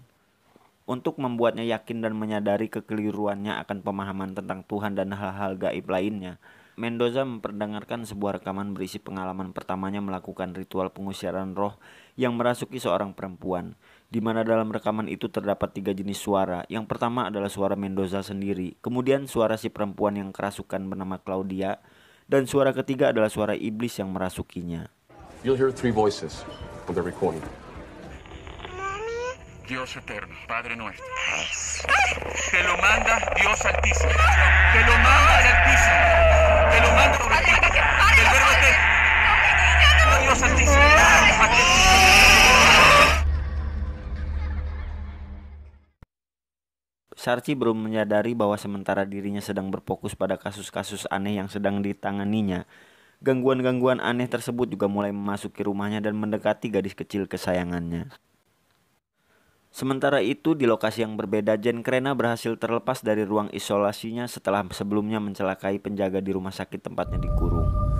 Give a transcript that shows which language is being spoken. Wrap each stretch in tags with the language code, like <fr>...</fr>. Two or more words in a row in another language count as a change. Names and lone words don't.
<id>Untuk membuatnya yakin dan menyadari kekeliruannya akan pemahaman tentang Tuhan dan hal-hal gaib lainnya, Mendoza memperdengarkan sebuah rekaman berisi pengalaman pertamanya melakukan ritual pengusiran roh yang merasuki seorang perempuan, di mana dalam rekaman itu terdapat 3 jenis suara. Yang pertama adalah suara Mendoza sendiri, kemudian suara si perempuan yang kerasukan bernama Claudia, dan suara ketiga adalah suara iblis yang merasukinya.</id> <en>You'll hear 3 voices on the recording.</en> <es>Dios eterno, Padre nuestro. Te lo manda Dios altísimo. Te lo manda el altísimo. Te lo manda por el del verbo eterno. Dios altísimo.</es> <id>Sarchi belum menyadari bahwa sementara dirinya sedang berfokus pada kasus-kasus aneh yang sedang ditanganinya, gangguan-gangguan aneh tersebut juga mulai memasuki rumahnya dan mendekati gadis kecil kesayangannya. Sementara itu, di lokasi yang berbeda, Jane Krena berhasil terlepas dari ruang isolasinya setelah sebelumnya mencelakai penjaga di rumah sakit tempatnya dikurung.</id>